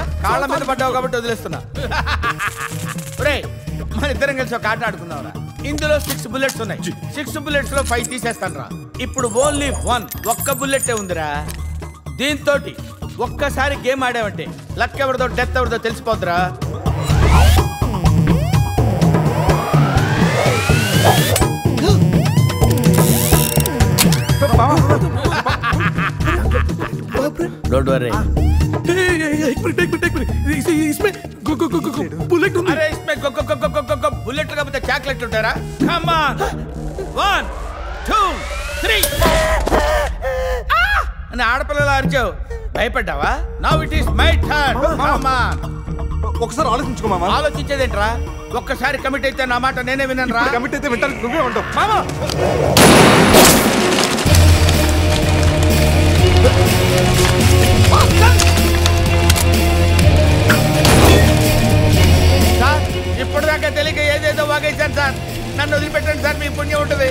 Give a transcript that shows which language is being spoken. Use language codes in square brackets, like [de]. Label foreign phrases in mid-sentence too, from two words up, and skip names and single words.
[te] కాళ్ళ మీద పడ్డావు కాబట్టి వదిలేస్తున్నా. మన ఇద్దరం కలిసి ఒక ఆట ఆడుకుందాంరా. ఇందులో 6 bullets ఉన్నాయి. 6 bullets లో 5 తీసేస్తాను రా. ఇప్పుడు ఓన్లీ 1 ఒక్క బుల్లెట్టే ఉందిరా. దీంతో ఒక్కసారి గేమ్ ఆడావంటే లక్ ఎవరిదో డెత్ ఎవరిదో తెలిసిపోద్దురా. [en] don't worry [hi] बुलेट अरे इसमें बुलेट का चॉकलेट [en] ఉంటారా come on 1 2 3 [te] అని ఆడపిల్లల అరిచావు భయపడ్డావా [en] now it is my turn come on [te] ఒకసారి ఆలోచించుకో మామ ఆలోచించేదేంట్రా ఒక్కసారి కమిట్ అయితే నా మాట నేనే విన్నాను రా కమిట్ అయితే వింటాను నువ్వే ఉంటావు మామ సార్ ఇప్పటిదాకా తెలియక ఏదేదో వాగేశాను సార్ నన్ను వదిలిపెట్టండి సార్ మీ పుణ్యం ఉంటుంది